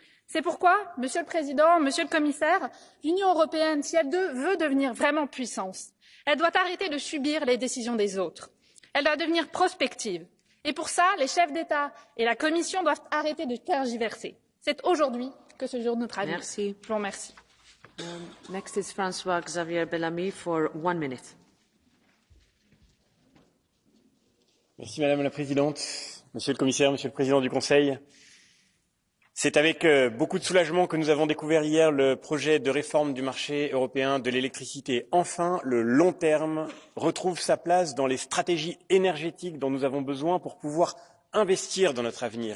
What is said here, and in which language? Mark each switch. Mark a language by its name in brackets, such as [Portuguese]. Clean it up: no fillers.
[French] C'est pourquoi, Monsieur le Président, Monsieur le Commissaire, l'Union européenne, si elle veut devenir vraiment puissance, elle doit arrêter de subir les décisions des autres. Elle doit devenir prospective. Et pour ça, les chefs d'État et la Commission doivent arrêter de tergiverser. C'est aujourd'hui que se joue notre avenir. Merci. Je vous remercie. [English] Next is François Xavier Bellamy for 1 minute. [French] Merci Madame la Présidente, Monsieur le Commissaire, Monsieur le Président du Conseil. C'est avec beaucoup de soulagement que nous avons découvert hier le projet de réforme du marché européen de l'électricité. Enfin, le long terme retrouve sa place dans les stratégies énergétiques dont nous avons besoin pour pouvoir investir dans notre avenir.